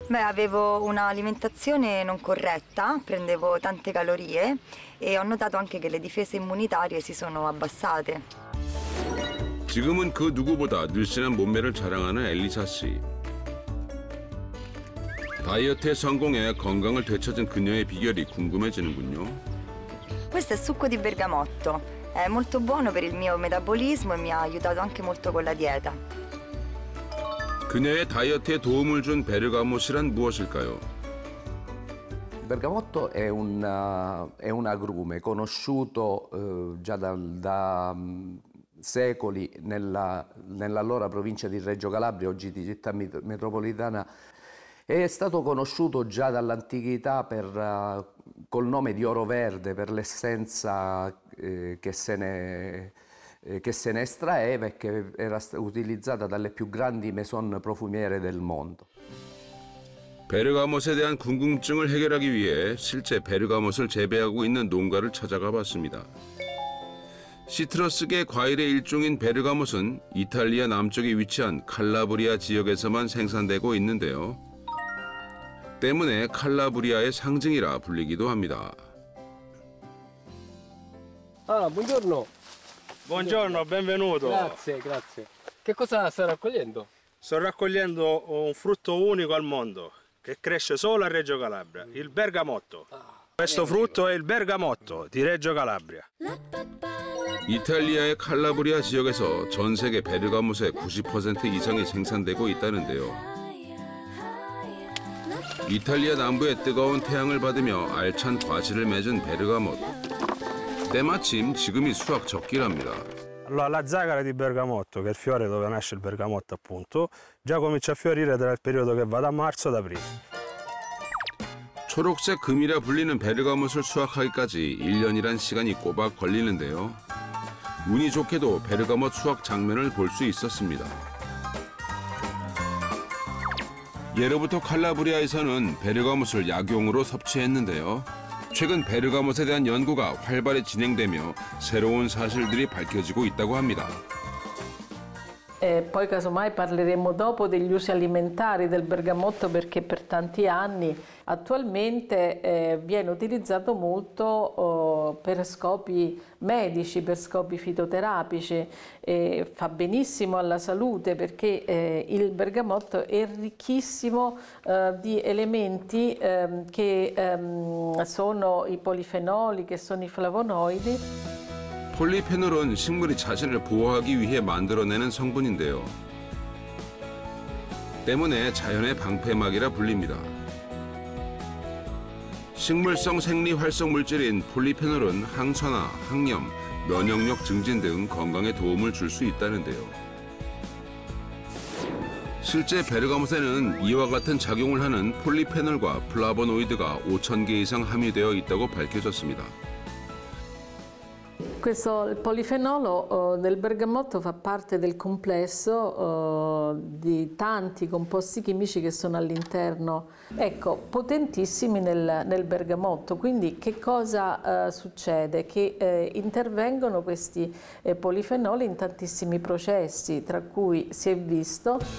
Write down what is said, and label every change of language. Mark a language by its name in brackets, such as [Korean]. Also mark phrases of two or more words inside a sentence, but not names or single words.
[Italian] Beh, avevo un'alimentazione non corretta, prendevo tante calorie e ho notato anche che le difese immunitarie si sono abbassate. [Korean] 지금은 그 누구보다 늘씬한 몸매를 자랑하는 엘리사 씨. 다이어트의 성공에 건강을 되찾은 그녀의 비결이 궁금해지는군요. [Italian] Questo è succo di bergamotto, è molto buono per il mio metabolismo e mi ha aiutato anche molto con la dieta. [Korean] 그녀의 다이어트에 도움을 준 베르가못이란 무엇일까요? [Italian] Bergamotto è un agrume conosciuto già da secoli nell'allora provincia di Reggio Calabria, oggi di città metropolitana. È stato conosciuto già dall'antichità col nome di oro verde per l'essenza che se ne estraeva e che era utilizzata dalle più grandi maison profumiere del mondo. [Korean] 베르가못에 대한 궁금증을 해결하기 위해 실제 베르가못을 재배하고 있는 농가를 찾아가 봤습니다. 시트러스계 과일의 일종인 베르가못은 이탈리아 남쪽에 위치한 칼라브리아 지역에서만 생산되고 있는데요. 때문에 칼라브리아의 상징이라 불리기도 합니다. [Italian] Ah, buongiorno. Buongiorno, benvenuto. Grazie, grazie. Che cosa sta raccogliendo? Sto raccogliendo un frutto unico al mondo che cresce solo a Reggio Calabria, il bergamotto. Questo frutto è il bergamotto di Reggio Calabria. [Korean] 이탈리아의 칼라브리아 지역에서 전 세계 베르가못의 90% 이상이 생산되고 있다는데요. 이탈리아 남부의 뜨거운 태양을 받으며 알찬 과실을 맺은 베르가못. 때마침 지금이 수확 적기랍니다. [Italian] Allora, la zagara di bergamotto, che è il fiore dove nasce il bergamotto appunto, già comincia a fiorire dal periodo che va da marzo ad aprile. [Korean] 초록색 금이라 불리는 베르가못을 수확하기까지 1년이란 시간이 꼬박 걸리는데요. 운이 좋게도 베르가못 수확 장면을 볼 수 있었습니다. 예로부터 칼라브리아에서는 베르가못을 약용으로 섭취했는데요. 최근 베르가못에 대한 연구가 활발히 진행되며 새로운 사실들이 밝혀지고 있다고 합니다. [Italian] Poi casomai parleremo dopo degli usi alimentari del bergamotto perché per tanti anni attualmente viene utilizzato molto per scopi medici, per scopi fitoterapici, fa benissimo alla salute perché il bergamotto è ricchissimo di elementi che sono i polifenoli, che sono i flavonoidi. [Korean] 폴리페놀은 식물이 자신을 보호하기 위해 만들어내는 성분인데요. 때문에 자연의 방패막이라 불립니다. 식물성 생리활성 물질인 폴리페놀은 항산화, 항염, 면역력 증진 등 건강에 도움을 줄 수 있다는데요. 실제 베르가못에는 이와 같은 작용을 하는 폴리페놀과 플라보노이드가 5,000개 이상 함유되어 있다고 밝혀졌습니다. [Italian] Il polifenolo del bergamotto fa parte del complesso di tanti composti chimici che sono all'interno, ecco, potentissimi nel bergamotto. Quindi che cosa succede? Che intervengono questi polifenoli in tantissimi processi, tra cui si è visto.